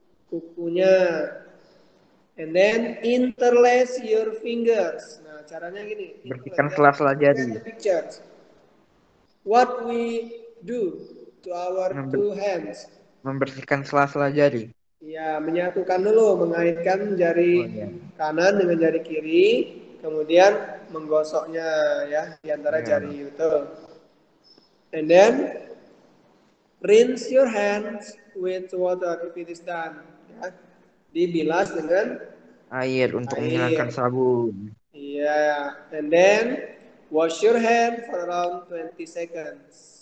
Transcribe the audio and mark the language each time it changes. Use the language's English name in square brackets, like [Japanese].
[English] kukunya. And then interlace your fingers. [Indonesian] Nah, caranya gini. Bersihkan sela-sela jari. [English] What we do to our two hands. [Indonesian] Membersihkan sela-sela jari. Ya, menyatukan dulu, mengaitkan jari Oh iya. kanan dengan jari kiri, kemudian menggosoknya ya di antara Iya. jari itu. [English] And then rinse your hands with water if it is done. [Indonesian] Ya. Dibilas dengan Air untuk menghilangkan air. sabun. [English] Iya, and then wash your hand for around 20 seconds.